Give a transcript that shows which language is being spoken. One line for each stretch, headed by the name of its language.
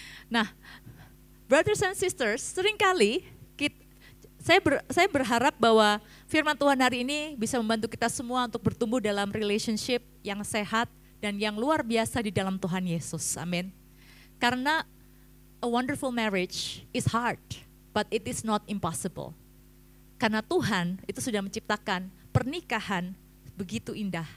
Indonesian: Nah,
English: brothers and sisters,
Indonesian: seringkali saya berharap bahwa firman Tuhan hari ini bisa membantu kita semua untuk bertumbuh dalam relationship yang sehat dan yang luar biasa di dalam Tuhan Yesus. Amin. Karena
English: a wonderful marriage is hard, but it is not impossible.
Indonesian: Karena Tuhan itu sudah menciptakan pernikahan begitu indah.